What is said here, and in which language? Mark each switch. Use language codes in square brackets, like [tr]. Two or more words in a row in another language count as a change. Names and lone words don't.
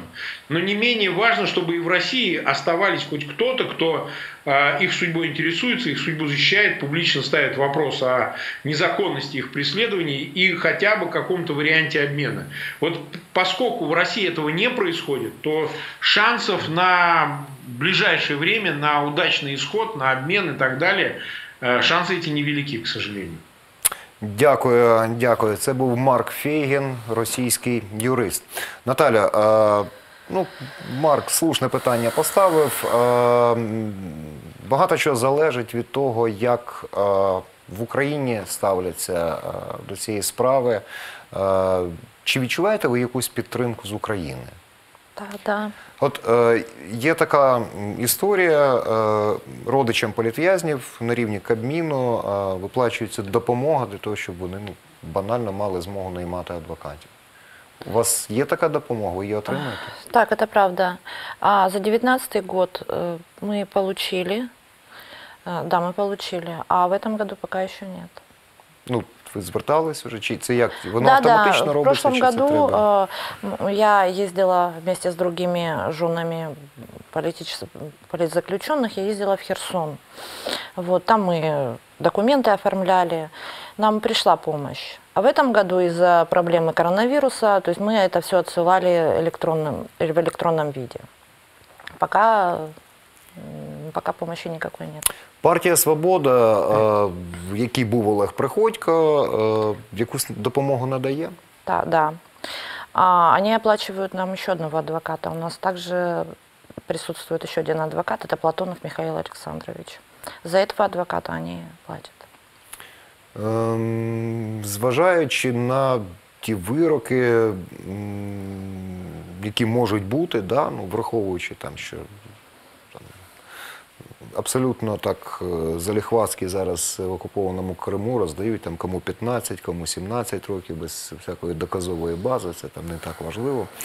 [ru] Но не менее важно, чтобы и в России оставались хоть кто-то, кто их судьбой интересуется, их судьбу защищает, публично ставит вопрос о незаконности их преследований и хотя бы каком-то варианте обмена. Вот поскольку в России этого не происходит, то шансов на ближайшее время, на удачный исход, на обмен и так далее, шансы эти невелики, к сожалению. [uk] Дякую, дякую. Це був Марк Фейгін, російський юрист. Наталя, Марк слушне питання поставив. Багато чого залежить від того, як в Україні ставляться до цієї справи. Чи відчуваєте ви якусь підтримку з України? Так. От є така історія, родичам політв'язнів на рівні Кабміну виплачується допомога для того, щоб вони банально мали змогу наймати адвокатів. У вас є така допомога, ви її отримуєте? Так, [ru] это правда. За 2019 год мы получили, а в этом году пока еще нет. [uk] Ну, ви звертались вже? Чи це як? Воно автоматично робиться? [ru] В прошлом году я ездила вместе с другими женами политзаключенных, я ездила в Херсон. Вот, там мы документы оформляли, нам пришла помощь. А в этом году из-за проблемы коронавируса, то есть мы это все отсылали в электронном виде. Пока помощи никакой нет. [uk] Партія «Свобода», в якій був Олег Приходько, якусь допомогу надає? [ru] Да. Они оплачивают нам еще одного адвоката. У нас также присутствует еще один адвокат, это Платонов Михаил Александрович. За этого адвоката они платят. [uk] Зважаючи на ті вироки, які можуть бути, да, ну, враховуючи там, що там, абсолютно так заліхватськи зараз в окупованому Криму роздають там кому 15, кому 17 років, без всякої доказової бази, це там не так важливо.